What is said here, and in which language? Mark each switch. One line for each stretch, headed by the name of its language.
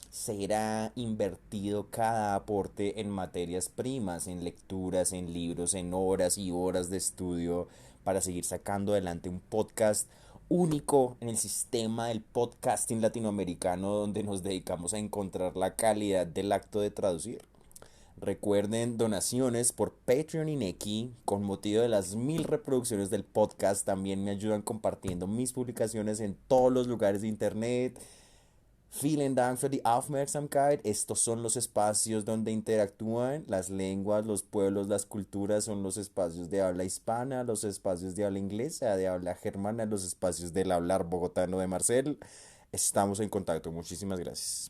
Spanish: Será invertido cada aporte en materias primas, en lecturas, en libros, en horas y horas de estudio para seguir sacando adelante un podcast único en el sistema del podcasting latinoamericano, donde nos dedicamos a encontrar la calidad del acto de traducir. Recuerden donaciones por Patreon y Nequi con motivo de las 1000 reproducciones del podcast. También me ayudan compartiendo mis publicaciones en todos los lugares de internet.
German: Vielen Dank für die Aufmerksamkeit.
Spanish: Estos son los espacios donde interactúan las lenguas, los pueblos, las culturas. Son los espacios de habla hispana, los espacios de habla inglesa, de habla germana, los espacios del hablar bogotano de Marcel. Estamos en contacto. Muchísimas gracias.